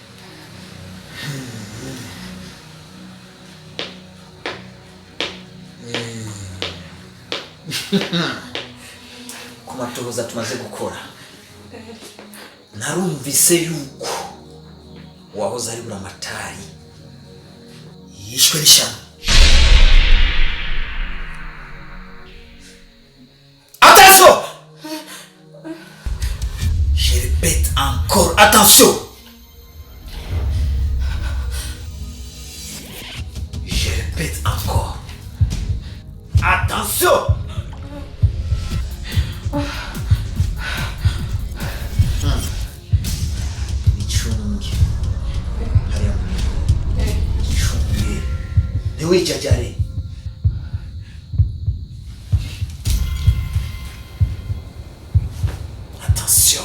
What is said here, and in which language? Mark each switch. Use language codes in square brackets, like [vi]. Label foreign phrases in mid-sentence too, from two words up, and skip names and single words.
[rn] Ku matohoza tumaze gukora narumvise yuko wahoze ari buramatari yishwe n'ishyano. [fr] Attention! Je répète encore, attention! Je répète encore. Attention! [rn] Ichungi. Hariya muniko. Ichungi. Ntiwijajare. Attention.